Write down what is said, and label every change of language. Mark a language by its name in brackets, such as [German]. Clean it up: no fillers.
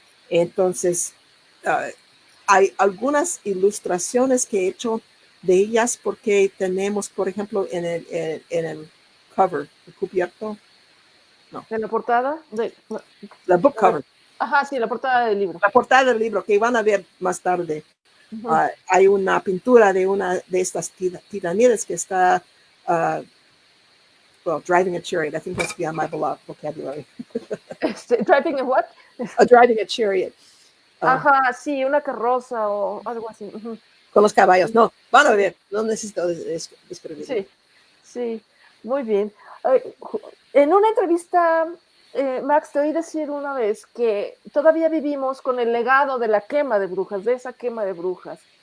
[Spanish] Entonces, hay algunas ilustraciones que he hecho de ellas porque tenemos, por ejemplo, en el cover, el cubierto. No. ¿En la portada? [English] La book cover. [Spanish] Ajá, sí, la portada del libro. La portada del libro que van a ver más tarde. Hay una pintura de una de estas titanides que está [English] driving a chariot. I think that's beyond my vocabulary. ¿Driving a what? Driving a chariot. [Spanish] Ajá, sí, una carroza o algo así. Con los caballos. No, van a ver. No necesito describir. Sí, sí, muy bien. En una entrevista, Max, te oí decir una vez que todavía vivimos con el legado de la quema de brujas, de esa quema de brujas.